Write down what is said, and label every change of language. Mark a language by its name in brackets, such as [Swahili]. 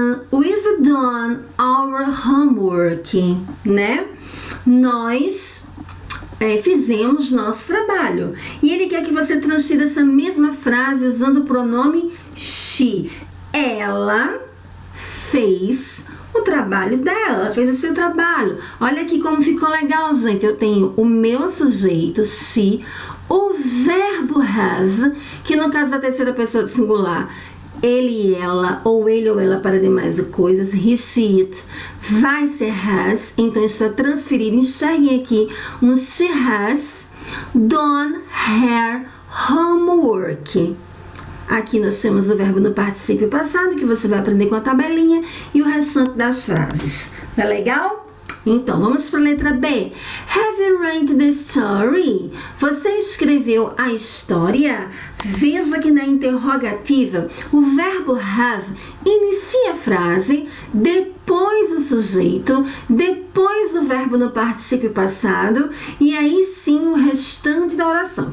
[English] We've done our homework, né? [Portuguese] Nós fizemos nosso trabalho. E ele quer que você transfira essa mesma frase usando o pronome she. Ela fez o trabalho dela, fez o seu trabalho. Olha aqui como ficou legal, gente. Eu tenho o meu sujeito, she, o verbo have, que no caso da terceira pessoa do singular, ele e ela, ou ele ou ela para demais coisas, he, she, it, vai ser has, então está transferido. Enxerguem aqui um [English] she has done her homework. [Portuguese] Aqui nós temos o verbo no particípio passado, que você vai aprender com a tabelinha, e o restante das frases. Tá legal? Então, vamos para a letra B. [English] Have you read the story? [Portuguese] Você escreveu a história? Veja que na interrogativa, o verbo have inicia a frase, depois o sujeito, depois o verbo no particípio passado, e aí sim o restante da oração.